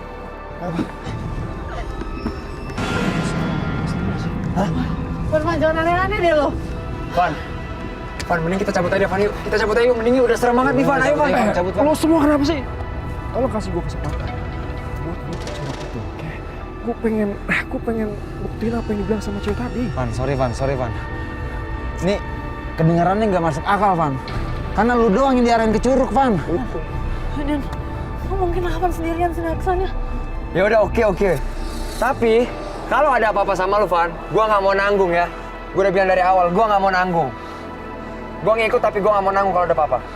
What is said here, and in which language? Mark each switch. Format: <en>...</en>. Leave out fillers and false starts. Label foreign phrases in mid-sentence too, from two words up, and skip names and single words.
<id>Van, jangan aneh-aneh deh lo. Van, mending kita cabut aja, Van, yuk. Kita cabut aja yuk, mending yuk. Udah serem banget nih, Van. Ayo, Van. Cabut, Van. Lo semua kenapa sih? Tolong kasih gue kesempatan buat curhat itu, oke? Gue pengen buktiin apa yang dibilang sama cewek tadi. Van, sorry, Van. Ini kedengarannya nggak masuk akal, Van. Karena lu doang yang diarahin ke Curug, Van. Dan lu mungkin Van sendirian sini kesannya. Ya udah, oke. Tapi kalau ada apa-apa sama lu, Van, gua nggak mau nanggung ya. Gua udah bilang dari awal, gua nggak mau nanggung. Gua ngikut tapi gua nggak mau nanggung kalau ada apa-apa.</id>